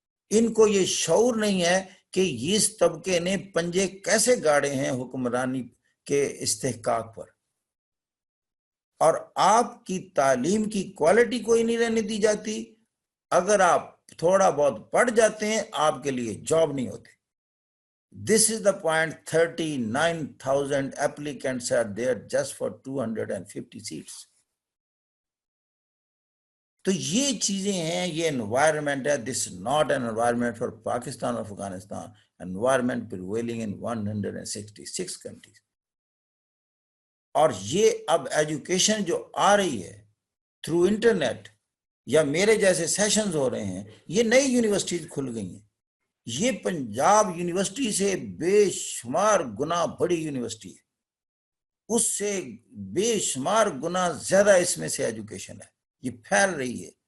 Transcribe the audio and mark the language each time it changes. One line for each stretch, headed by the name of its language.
Urdu: ان کو یہ شعور نہیں ہے کہ اس طبقے نے پنجے کیسے گاڑے ہیں حکمرانی کے استحقاق پر, اور آپ کی تعلیم کی کوالٹی کوئی نہیں رہنے دی جاتی. اگر آپ تھوڑا بہت پڑھ جاتے ہیں آپ کے لیے جاب نہیں ہوتے.
English: This is the point. 39,000 applicants are there just for 250 seats.
Urdu: تو یہ چیزیں ہیں, یہ environment ہے.
English: This is not an environment for Pakistan or Afghanistan. Environment prevailing in 166 countries.
Urdu: اور یہ اب ایجوکیشن جو آ رہی ہے تھرو انٹرنیٹ یا میرے جیسے سیشنز ہو رہے ہیں, یہ نئی یونیورسٹیز کھل گئی ہیں. یہ پنجاب یونیورسٹی سے بے شمار گنا بڑی یونیورسٹی ہے, اس سے بے شمار گنا زیادہ اس میں سے ایجوکیشن ہے. یہ پھیل رہی ہے.